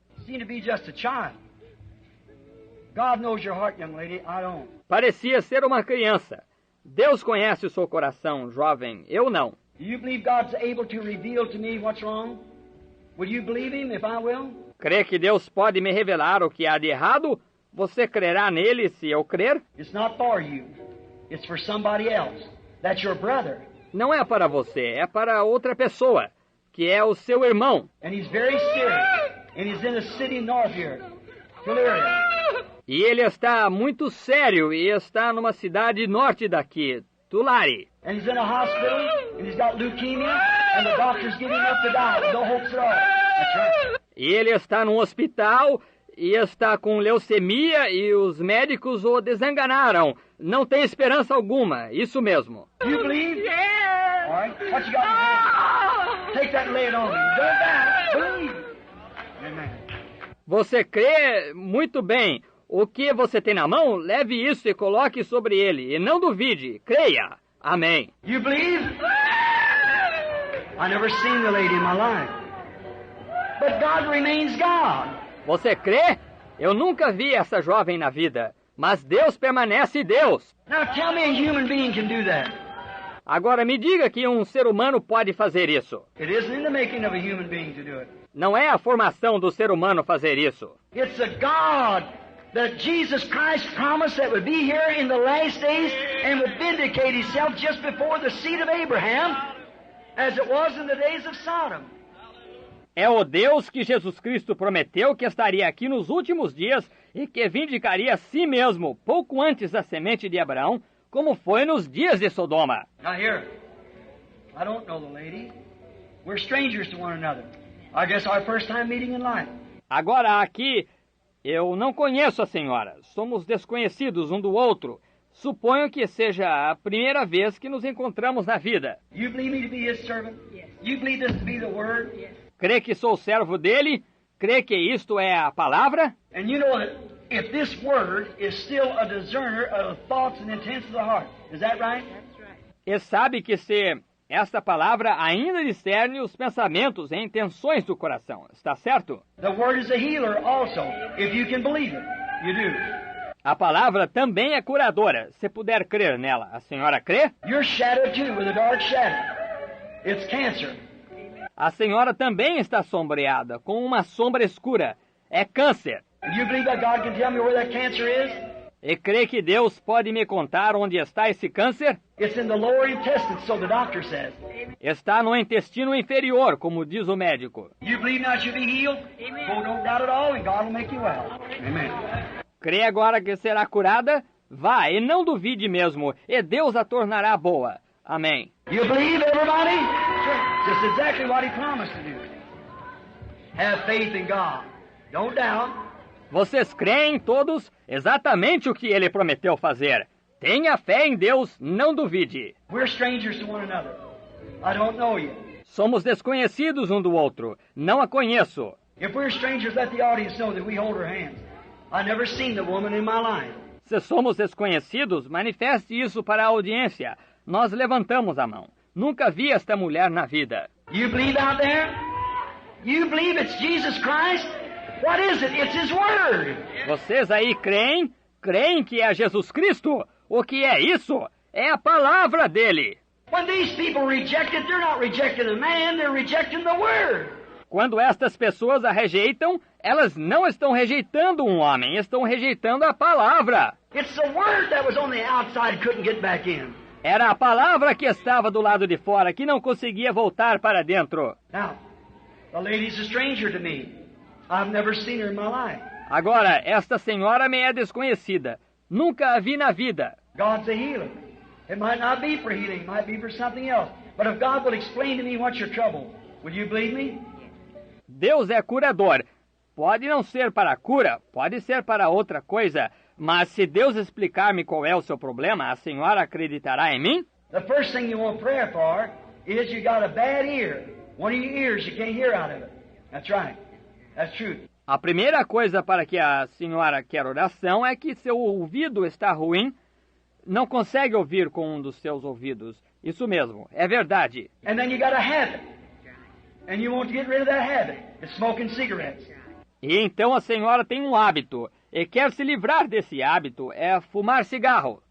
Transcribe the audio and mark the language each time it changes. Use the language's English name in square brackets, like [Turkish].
[English] You seem to be just a child. God knows your heart, young lady. I don't. [Portuguese] Parecia ser uma criança. Deus conhece o seu coração, jovem. Eu não. [English] Do you believe God's able to reveal to me what's wrong? Will you believe Him if I will? [Portuguese] Crê que Deus pode me revelar o que há de errado? Você crerá nele se eu crer? [English] It's not for you. It's for somebody else. That's your brother. [Portuguese] Não é para você, é para outra pessoa, que é o seu irmão. [English] And he's very serious. And he's in a city north here. Philadelphia. [Portuguese] E ele está muito sério e está numa cidade norte daqui, Tulare. [English] And he's in a hospital, and he's got leukemia, and the doctors give him up to die with no hopes at all. That's right. [Portuguese] E ele está num hospital e está com leucemia e os médicos o desenganaram. Não tem esperança alguma, isso mesmo. [English] You believe? Yeah. All right. What you got in your hand? Take that and lay it on me. Don't die. Believe. Amen. [Portuguese] Você crê? Muito bem. O que você tem na mão, leve isso e coloque sobre ele, e não duvide, creia. Amém. [English] You believe? I never seen the lady in my life. But God remains God. [Portuguese] Você crê? Eu nunca vi essa jovem na vida, mas Deus permanece Deus. [English] Now tell me a human being can do that. [Portuguese] Agora me diga que um ser humano pode fazer isso. [English] It isn't in the making of a human being to do it. [Portuguese] Não é a formação do ser humano fazer isso. [English] It's a God that Jesus Christ promised that would be here in the last days and would vindicate himself just before the seed of Abraham, as it was in the days of Sodom. [Portuguese] É o Deus que Jesus Cristo prometeu que estaria aqui nos últimos dias e que vindicaria a si mesmo pouco antes da semente de Abraão, como foi nos dias de Sodoma. [English] Now here, I don't know the lady. We're strangers to one another. I guess our first time meeting in life. [Portuguese] Agora aqui, eu não conheço a senhora. Somos desconhecidos um do outro. Suponho que seja a primeira vez que nos encontramos na vida. [English] You believe me to be his servant? Yes. You believe this to be the word? Yes. [Portuguese] Crê que sou servo dele? Crê que isto é a palavra? [English] And you know that if this word is still a discerner of the thoughts and intents of the heart. Is that right? That's right. [Portuguese] E sabe que se esta palavra ainda discerne os pensamentos e intenções do coração. Está certo? [English] The word is a healer also, if you can believe it. You do. [Portuguese] A palavra também é curadora, se puder crer nela. A senhora crê? [English] You're shadowed too with a dark shadow. It's cancer. [Portuguese] A senhora também está sombreada, com uma sombra escura. É câncer. [English] You believe that God can tell me where that cancer is? [Portuguese] E crê que Deus pode me contar onde está esse câncer? [English] It's in the lower intestine, so the doctor says. [Portuguese] Está no intestino inferior, como diz o médico. [English] You believe now you'll be healed? Amen. Well, don't doubt at all, and God will make you well. Amen. [Portuguese] Crê agora que será curada? Vá, e não duvide mesmo, e Deus a tornará boa. Amém. [English] You believe, everybody? Sure. Just exactly what he promised to do. Have faith in God. Don't doubt. [Portuguese] Vocês creem todos exatamente o que ele prometeu fazer. Tenha fé em Deus, não duvide. [English] We're strangers to one another. I don't know you. [Portuguese] Somos desconhecidos um do outro. Não a conheço. [English] If we're strangers, let the audience know that we hold her hands. I've never seen the woman in my life. [Portuguese] Se somos desconhecidos, manifeste isso para a audiência. Nós levantamos a mão. Nunca vi esta mulher na vida. [English] You believe out there? You believe it's Jesus Christ? What is it? It's His Word. [Portuguese] Vocês aí creem? Creem que é Jesus Cristo? O que é isso? É a palavra dele. [English] When these people reject it, they're not rejecting a man, they're rejecting the Word. [Portuguese] Quando estas pessoas a rejeitam, elas não estão rejeitando um homem, estão rejeitando a palavra. [English] It's the Word that was on the outside, couldn't get back in. [Portuguese] Era a palavra que estava do lado de fora, que não conseguia voltar para dentro. [English] Now, the lady's a stranger to me. I've never seen her in my life. [Portuguese] Agora, esta senhora me é desconhecida. Nunca a vi na vida. [English] God's a healer. It might not be for healing, it might be for something else. But if God will explain to me what's your trouble, will you believe me? [Portuguese] Deus é curador. Pode não ser para a cura, pode ser para outra coisa. Mas se Deus explicar-me qual é o seu problema, a senhora acreditará em mim? [English] The first thing you want prayer for is you got a bad ear. One of your ears you can't hear out of it. That's right. That's true. [Portuguese] A primeira coisa para que a senhora quer oração é que seu ouvido está ruim, não consegue ouvir com um dos seus ouvidos. Isso mesmo, é verdade. [English] And then you got a habit. And you want to get rid of that habit. It's smoking cigarettes. [Portuguese] E então a senhora tem um hábito, e quer se livrar desse hábito, é fumar cigarro.